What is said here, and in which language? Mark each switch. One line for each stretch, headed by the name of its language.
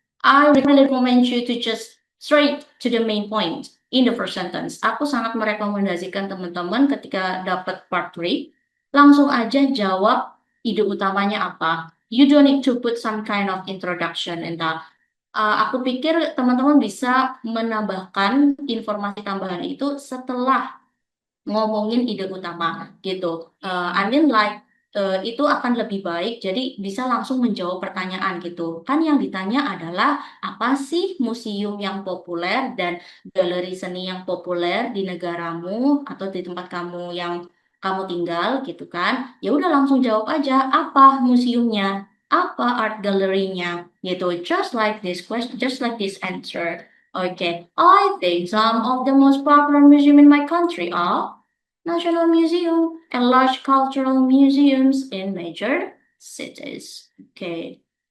English: I really recommend you to just straight to the main point in the first sentence.
Indonesian: Aku sangat merekomendasikan teman-teman ketika dapat part 3, langsung aja jawab ide utamanya apa.
English: You don't need to put some kind of introduction and that.
Indonesian: Aku pikir teman-teman bisa menambahkan informasi tambahan itu setelah ngomongin ide utama gitu.
English: I mean like
Indonesian: itu akan lebih baik, jadi bisa langsung menjawab pertanyaan gitu. Kan yang ditanya adalah apa sih museum yang populer dan galeri seni yang populer di negaramu atau di tempat kamu yang kamu tinggal gitu kan. Ya udah langsung jawab aja apa museumnya, apa art galerinya gitu.
English: Just like this question, just like this answer. Okay, I think some of the most popular museum in my country are National Museum and large cultural museums in major cities. Okay.